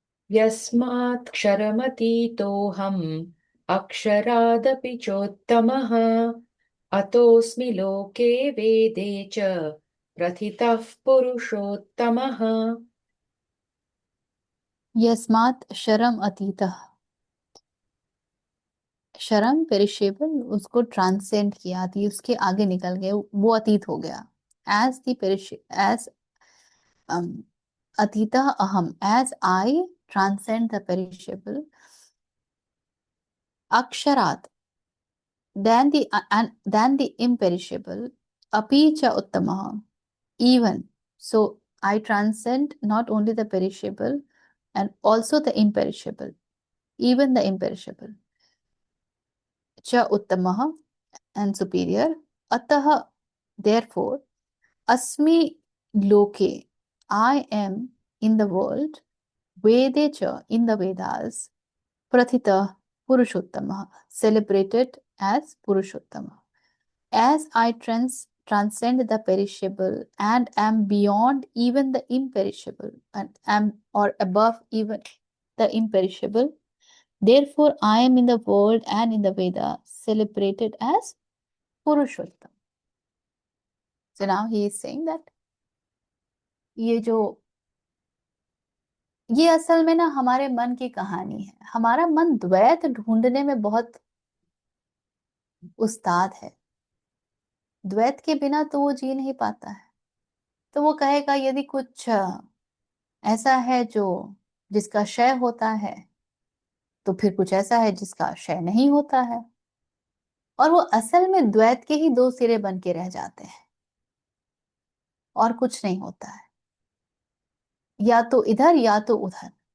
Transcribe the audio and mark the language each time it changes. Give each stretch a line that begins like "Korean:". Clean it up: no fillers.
Sanskrit: यस्मात् क्षरमतीतोऽहम् अक्षरादपि चोत्तमः अतोऽस्मि लोके वेदे च प्रथितः पुरुषोत्तमः। यस्मात् शरम अतीतः,
Hindi: शरम पेरिशेबल, उसको ट्रांसेंड किया, थी उसके आगे निकल गए, वो अतीत हो गया।
English: एज दी एज
Sanskrit: अतीतः अहम,
English: as I transcend the perishable, अक्षरात than the imperishable,
Sanskrit: api cha uttamaha,
English: even so I transcend not only the perishable and also the imperishable, even the imperishable. Cha uttamaha, and superior. Ataha, therefore,
Sanskrit: asmi loke,
English: I am in the world,
Sanskrit: vede cha,
English: in the Vedas,
Sanskrit: prathita purushottama,
English: celebrated as Purushottama. As I transcend the perishable and am beyond even the imperishable, and am or above even the imperishable, therefore I am in the world and in the Veda celebrated as Purushottam. So now he is saying that
Hindi: ये असल में ना हमारे मन की कहानी है। हमारा मन द्वैत ढूंढने में बहुत उस्ताद है। द्वैत के बिना तो वो जी नहीं पाता है। तो वो कहेगा यदि कुछ ऐसा है जो जिसका क्षय होता है, तो फिर कुछ ऐसा है जिसका क्षय नहीं होता है, और वो असल में द्वैत के ही दो सिरे बन के रह जाते हैं और कुछ नहीं होता है, या तो इधर या तो उधर।